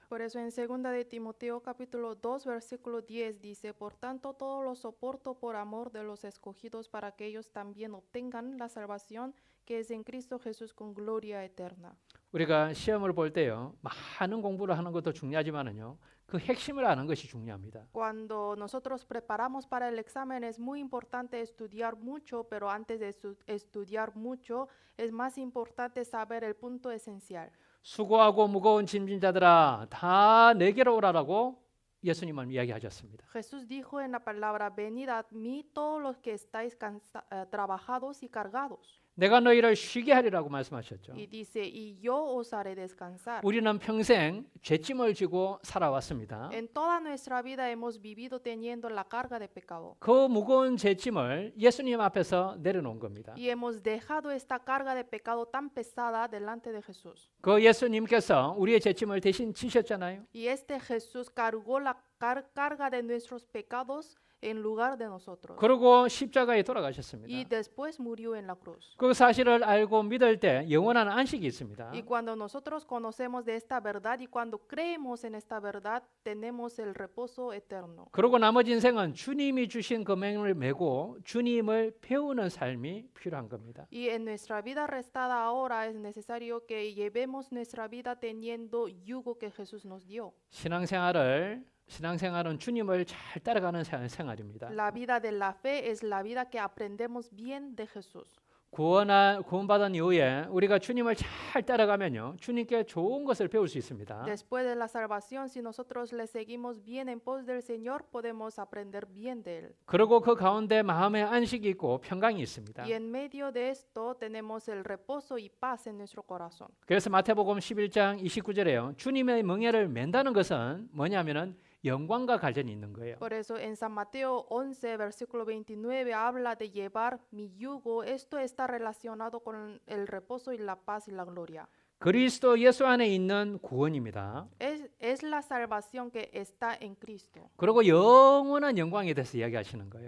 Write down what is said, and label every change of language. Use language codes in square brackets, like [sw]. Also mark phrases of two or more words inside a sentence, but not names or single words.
[es] Por eso en 2 de Timoteo capítulo 2 versículo 10 dice, por tanto todo lo soporto por amor de los escogidos para que ellos también obtengan la salvación que es en Cristo Jesús con gloria eterna. [ko] 우리가 시험을 볼 때요. 많은 공부를 하는 것도 중요하지만은요. 그 핵심을 아는 것이 중요합니다. [es] Cuando nosotros preparamos para el examen es muy importante estudiar mucho, pero antes de estudiar mucho es más importante saber el punto esencial. [ko] 수고하고 무거운 짐진 자들아 다 내게로 오라라고 예수님은 이야기하셨습니다. [es] Jesús dijo en la palabra, venid a mí todos los que estáis trabajados y cargados. [ko] 내가 너희를 쉬게 하리라고 말씀하셨죠. [es] Y dice, y yo os haré descansar. [ko] 우리는 평생 죄짐을 지고 살아왔습니다. [es] En toda nuestra vida hemos vivido teniendo la carga de pecado. [ko] 그 무거운 죄짐을 예수님 앞에서 내려놓은 겁니다. [es] Y hemos dejado esta carga de pecado tan pesada delante de Jesús. [ko] 그 예수님께서 우리의 죄짐을 대신 지셨잖아요. [es] Y este Jesús cargó la carga de nuestros pecados en lugar de nosotros. [ko] 그리고 십자가에 돌아가셨습니다. [es] Y después murió en la cruz. [ko] 그 사실을 알고 믿을 때 영원한 안식이 있습니다. [es] Y cuando nosotros conocemos de esta verdad y cuando creemos en esta verdad, tenemos el reposo eterno. [ko] 그리고 나머지 인생은 주님이 주신 금행을 메고 주님을 배우는 삶이 필요한 겁니다. [es] Y en nuestra vida restada ahora es necesario que llevemos nuestra vida teniendo yugo que Jesús nos dio. [ko] 신앙생활은 주님을 잘 따라가는 생활입니다. [es] La vida de la fe es la vida que aprendemos bien de Jesús. [ko] 구원받은 이후에 우리가 주님을 잘 따라가면요. 주님께 좋은 것을 배울 수 있습니다. [es] Después de la salvación, si nosotros le seguimos bien en pos del Señor, podemos aprender bien de Él. [ko] 그리고 그 가운데 마음의 안식이 있고 평강이 있습니다. [es] Y en medio de esto tenemos el reposo y paz en nuestro corazón. [ko] 그래서 마태복음 11장 29절에요. 주님의 멍에를 맨다는 것은 뭐냐면은 영광과 관련이 있는 거예요. [es] Por eso en San Mateo 11, versículo 29, habla de llevar mi yugo. Esto está relacionado con el reposo y la paz y la gloria. [ko] 그리스도 예수 안에 있는 구원입니다. [es] Es la salvación que está en Cristo. [ko] 그리고 영원한 영광에 대해서 이야기하시는 거예요.